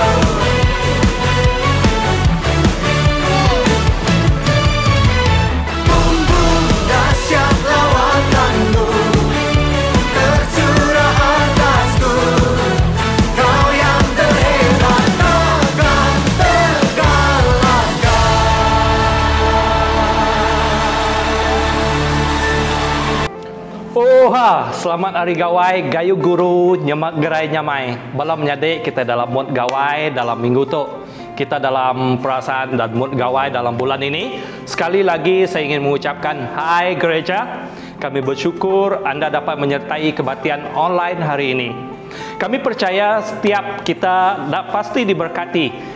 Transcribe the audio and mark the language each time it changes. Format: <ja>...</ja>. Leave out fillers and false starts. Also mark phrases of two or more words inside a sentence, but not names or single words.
<ms>Bumbu dahsyat lawatan-Mu tercurah atasku. Kau yang terhebat takkan terkalahkan.</ms> <iba>Oha, selamat hari gawai, gayu guru, nyemak gerai nyamai.</iba> <ms>Balam nyade kita dalam mood gawai dalam minggu tu. Kita dalam perasaan dan mood gawai dalam bulan ini. Sekali lagi saya ingin mengucapkan hai gereja. Kami bersyukur Anda dapat menyertai kebaktian online hari ini. Kami percaya setiap kita pasti diberkati.</ms>